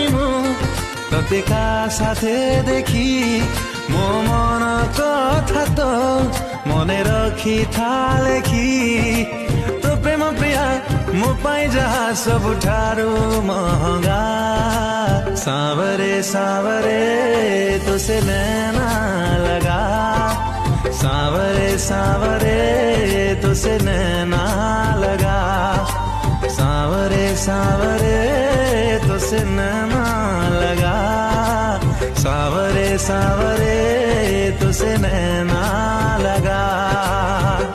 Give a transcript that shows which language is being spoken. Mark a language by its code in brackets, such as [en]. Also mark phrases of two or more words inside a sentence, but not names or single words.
[or] ମୁଁ ତତେ କା ସାଥେ ଦେଖି ମୋ ମନ କଥା ତ ମନେ ରଖିଥା ଲେଖି ତୋ ପ୍ରେମ ପ୍ରିୟା ମୋ ପାଇଁ ଯାହା ସବୁଠାରୁ ମହଙ୍ଗା [hi] ସାवरे सावरे तुसे नैना लगा सावरे सावरे तुसे नैना लगा सावरे सावरे तुसे नैना लगा सावरे सावरे तुसे नैना लगा